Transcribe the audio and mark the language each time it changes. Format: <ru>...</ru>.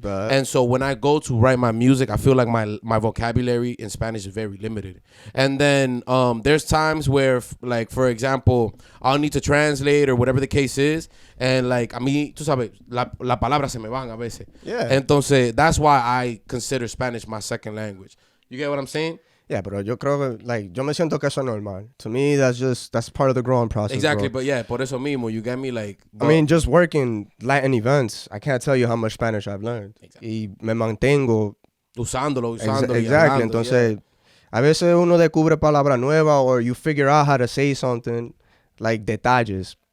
<en>And so when I go to write my music, I feel like my vocabulary in Spanish is very limited. And then there's times where, for example, I'll need to translate or whatever the case is. And like,</en> <es>a mí, tú sabes, la palabra se me van a veces.</es> <en>Yeah. Entonces, that's why I consider Spanish my second language. You get what I'm saying?</en> <es>Yeah, pero yo creo que, yo me siento que eso es normal.</es> <en>To me, that's part of the growing process. Exactly, bro. but yeah,</en> <es>por eso mismo,</es> <en>you get me, like. I mean, just working Latin events, I can't tell you how much Spanish I've learned. Exactly.</en> <es>Y me mantengo. Usándolo.</es> <en>Exactly.</en> <es>Hablando, Entonces, a veces uno descubre palabra nueva,</es> <en>or you figure out how to say something, like detalles.</en>